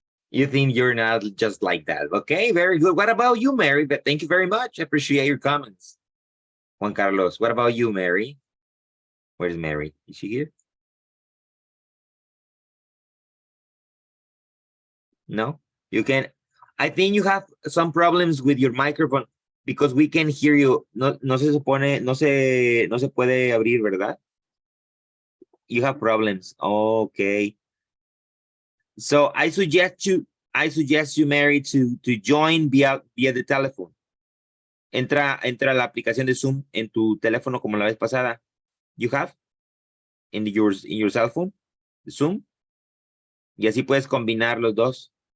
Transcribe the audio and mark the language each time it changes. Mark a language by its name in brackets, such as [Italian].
[English] You think you're not just like that. Okay, very good. What about you, Mary? But thank you very much. I appreciate your comments. Juan Carlos, what about you, Mary? Where's Mary? Is she here? No, you can. I think you have some problems with your microphone because we can hear you. [Spanish] No se supone, no se puede abrir, ¿verdad? [English] You have problems. Okay. So I suggest you, Mary, to join via the telephone. [Spanish] Entra la aplicación de Zoom en tu teléfono como la vez pasada. [English] You have in your cell phone, Zoom. [Spanish] Y así puedes combinar los dos.